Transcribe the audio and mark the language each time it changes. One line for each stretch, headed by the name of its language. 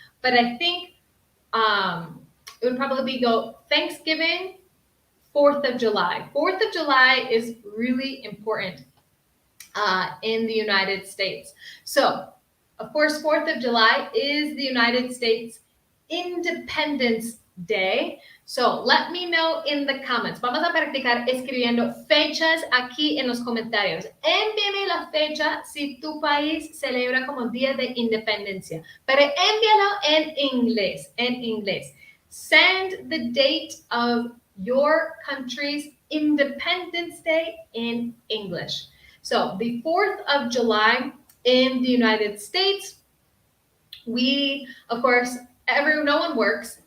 English: But I think it would probably go Thanksgiving, 4th of July. 4th of July is really important in the United States. So, of course, 4th of July is the United States Independence Day. So, let me know in the comments.
Spanish: Vamos a practicar escribiendo fechas aquí en los comentarios. Envíame la fecha si tu país celebra como Día de Independencia. Pero envíalo en inglés.
English: Send the date of your country's Independence Day in English. So the 4th of July in the United States, we, of course, no one works.